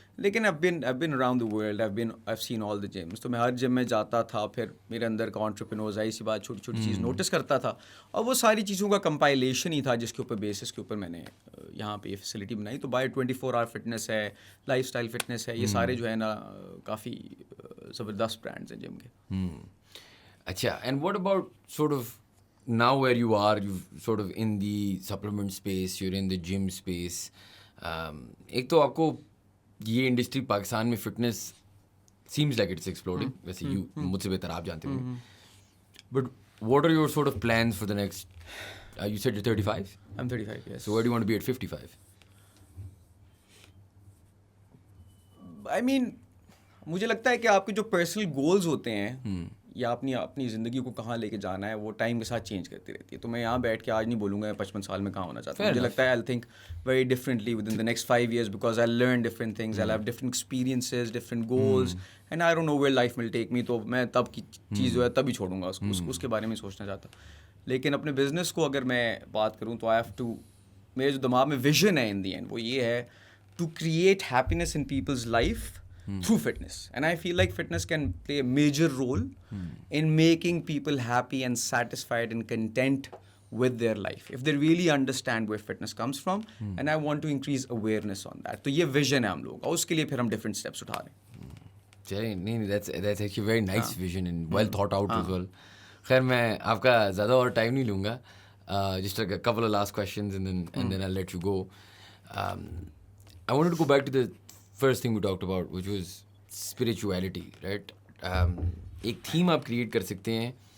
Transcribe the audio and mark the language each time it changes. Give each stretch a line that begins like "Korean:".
Urdu: لیکن
English: I've been around the world, I've seen all the gyms.
Urdu: تو میں ہر جم میں جاتا تھا, پھر میرے اندر کا انٹرپرینور ظاہر سی بات چھوٹی چھوٹی چیز نوٹس کرتا تھا, اور وہ ساری چیزوں کا کمپائلیشن ہی تھا جس کے اوپر بیسس کے اوپر میں نے یہاں پہ یہ فیسلٹی بنائی. تو بائی 24 hour فٹنس ہے, لائف اسٹائل فٹنس ہے, یہ سارے جو ہے نا کافی زبردست برانڈز ہیں جم کے.
English: اچھا, and what about sort of now where you are, you're sort of in the supplement space, you're in the gym space.
Urdu: ایک تو آپ کو یہ انڈسٹری پاکستان میں fitness
English: seems like it's exploding, ویسے you
Urdu: مجھ سے بہتر آپ جانتے ہوں,
English: but what are your sort of plans for the next, you said you're 35? I'm 35, yes. So where do you want to be at 55?
Urdu: I mean, مجھے لگتا ہے کہ آپ کے جو پرسنل گولز ہوتے ہیں یا اپنی زندگی کو کہاں لے کے جانا ہے, وہ ٹائم کے ساتھ چینج کرتی رہتی ہے. تو میں یہاں بیٹھ کے آج نہیں بولوں گا 55 سال میں کہاں ہونا چاہتا ہوں. مجھے لگتا ہے
English: I think very differently with in the next 5 years, because I learn different things, I have different experiences, different goals, and I don't know where life will take me.
Urdu: تو میں تب کی چیز جو ہے تب ہی چھوڑوں گا اس کے بارے میں سوچنا چاہتا. لیکن اپنے بزنس کو اگر میں بات کروں تو
English: I have to,
Urdu: میرے جو دماغ میں ویژن ہے ان دی اینڈ وہ یہ ہے
English: To create happiness in people's life through fitness. And I feel like fitness can play a major role in making people happy and satisfied and content with their life, if they really understand where fitness comes from. And I want to increase awareness on that.
Urdu: تو یہ vision ہے ہم لوگ, اور اس کے لیے پھر ہم
English: different steps
Urdu: اٹھا رہے ہیں.
English: چلیے, نہیں, that's actually very nice vision and well thought out as well.
Urdu: خیر میں آپ کا زیادہ اور ٹائم نہیں لوں گا.
English: Just like a couple of last questions and then I'll let you go. I wanted to go back to the first thing we talked about, which was spirituality, right?
Urdu: ایک theme آپ create کر سکتے ہیں.